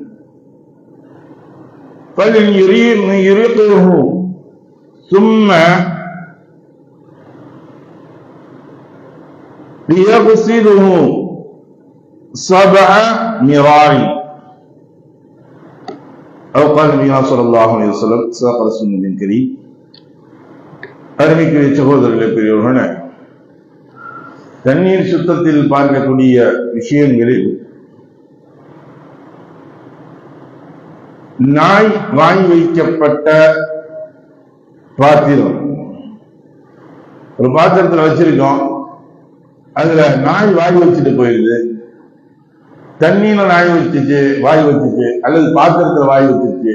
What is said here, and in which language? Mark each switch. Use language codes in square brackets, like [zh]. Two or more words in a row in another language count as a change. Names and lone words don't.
[ar] فليرقه ثم ليغسله 7 مرار أو قال النبي صلى الله عليه وسلم صدق رسول الكريم. [ta] அருமைக்குரிய சகோதரர்களே, பெரியவர்களே, தண்ணீர் சுத்தத்தில் பார்க்கக்கூடிய விஷயங்களில் நாய் வாங்கி வைக்கப்பட்ட பாத்திரம், ஒரு பாத்திரத்தில் வச்சிருக்கோம், அதுல நாய் வாய் வச்சுட்டு போயிருது, தண்ணீர்ல நாய் வச்சுச்சு, வாய் வச்சுச்சு, அல்லது பாத்திரத்துல வாய் வச்சுச்சு.